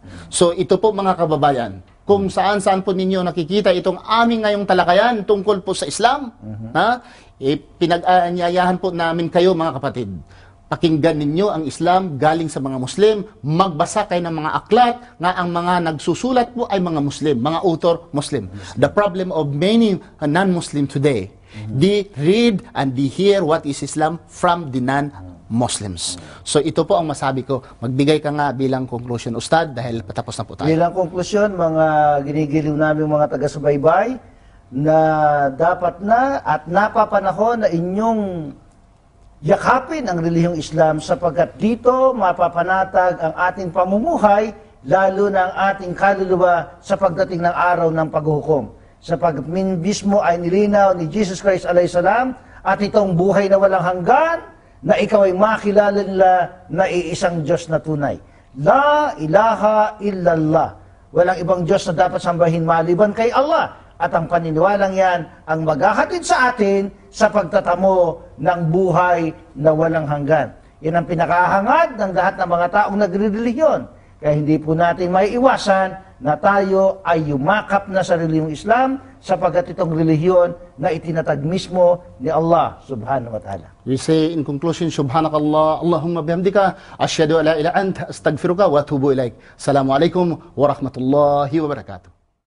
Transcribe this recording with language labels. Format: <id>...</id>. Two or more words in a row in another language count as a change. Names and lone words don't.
<tl>So ito po mga kababayan, kung saan-saan po ninyo nakikita itong aming ngayong talakayan tungkol po sa Islam, pinag-aanyayahan po namin kayo mga kapatid. Pakinggan ninyo ang Islam galing sa mga Muslim, magbasa kayo ng mga aklat nga ang mga nagsusulat po ay mga Muslim, mga author Muslim.</tl> <en>The problem of many non-Muslim today, they read and they hear what is Islam from the non-Muslims.</en> <tl>So ito po ang masabi ko. Magbigay ka nga bilang conclusion, Ustad, dahil patapos na po tayo. Bilang konklusyon, mga ginigiliw namin mga taga-subaybay, na dapat na at napapanahon na inyong yakapin ang relihiyong Islam sapagkat dito mapapanatag ang ating pamumuhay, lalo na ang ating kaluluwa sa pagdating ng araw ng paghuhukom. Sapagkat mismo ay nilinaw ni Jesus Christ</tl> <ar>عليه السلام</ar> <tl>at itong buhay na walang hanggan na ikaw ay makilala nila na iisang Diyos na tunay.</tl> <ar>لا إله إلا الله.</ar> <tl>Walang ibang Diyos na dapat sambahin maliban kay Allah. At ang paniniwalang yan ang maghahatid sa atin sa pagtatamo ng buhay na walang hanggan. Yan ang pinakahangad ng lahat ng mga taong nagre-relihiyon. Kaya hindi po natin may iwasan na tayo ay yumakap na sa relihiyong Islam sapagkat itong relihiyon na itinatag mismo ni Allah</tl> <ar>سبحانه وتعالى.</ar> <en>We say in conclusion,</en> <ar>سبحانك الله، اللهم بحمدك، أشهد أن لا إله إلا أنت، أستغفرك وأتوب إليك. السلام عليكم ورحمة الله وبركاته.</ar>